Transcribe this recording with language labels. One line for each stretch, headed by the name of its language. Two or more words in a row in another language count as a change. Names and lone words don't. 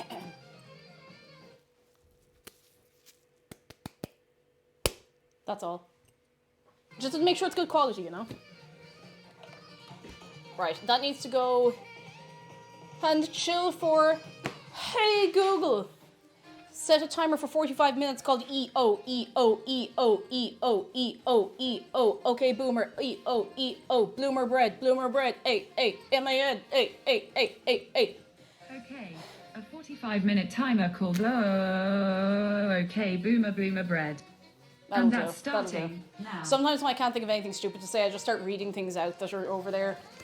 English: That's all. Just to make sure it's good quality, you know? Right, that needs to go... And chill for... Hey, Google! Set a timer for 45 minutes called E-O, E-O, E-O, E-O, E-O, E-O. Okay, boomer, E-O, E-O. Bloomer bread, M-A-N, A. Okay, a 45-minute timer called okay, boomer bread. That'll And that's do, that'll starting do. now. Sometimes when I can't think of anything stupid to say, I just start reading things out that are over there.